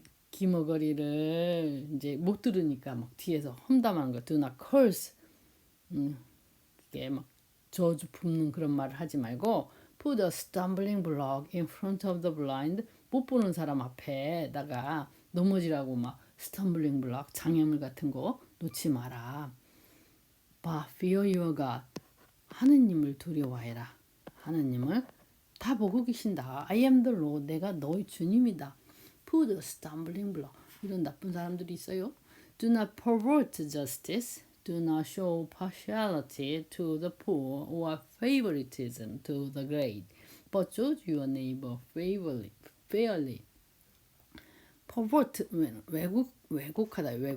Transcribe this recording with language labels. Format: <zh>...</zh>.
<ko>기머거리를 이제 못 들으니까 막 뒤에서 험담하는 거.</ko> <en>Do not curse.</en> <ko>이게 막 저주 품는 그런 말을 하지 말고</ko> <en>put a stumbling block in front of the blind.</en> <ko>못 보는 사람 앞에다가 넘어지라고 막</ko> <en>stumbling block,</en> <ko>장애물 같은 거 놓지 마라.</ko> <en>But fear your God.</en> <ko>하느님을 두려워해라. 하느님을 다 보고 계신다.</ko> <en>I am the Lord.</en> <ko>내가 너의 주님이다.</ko> <en>Put a stumbling block.</en> <ko>이런 나쁜 사람들이 있어요.</ko> <en>Do not pervert justice. Do not show partiality to the poor or favoritism to the great, but judge your neighbor fairly.</en> <ko>pervert, 왜곡하다.</ko>